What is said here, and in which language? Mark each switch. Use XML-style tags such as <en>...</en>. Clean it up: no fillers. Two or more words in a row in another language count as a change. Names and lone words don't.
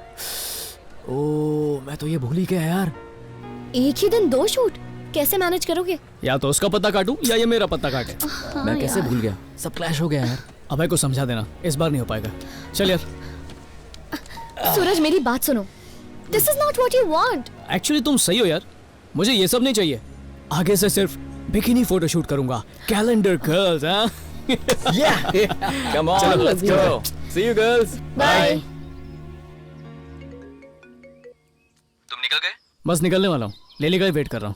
<hi>ओह, मैं तो ये भूल ही गया यार। एक ही दिन 2 शूट कैसे मैनेज करोगे? या तो उसका पत्ता काटूं या ये मेरा पत्ता काटे। मैं कैसे भूल गया, सब क्लैश हो गया यार। अभय को समझा देना, इस बार नहीं हो पाएगा। चल यार। सूरज मेरी बात सुनो,</hi> <en>This is not what you want.</en> <hi>एक्चुअली तुम सही हो यार, मुझे ये सब नहीं चाहिए। आगे से सिर्फ</hi> <en>bikini photo shoot</en> <hi>करूंगा।</hi> <en>Calendar girls, हाँ? Come on, let's go. See you girls. Bye.</en> <hi>तुम निकल गए? बस निकलने वाला हूँ, लेली का ही वेट कर रहा हूँ।</hi>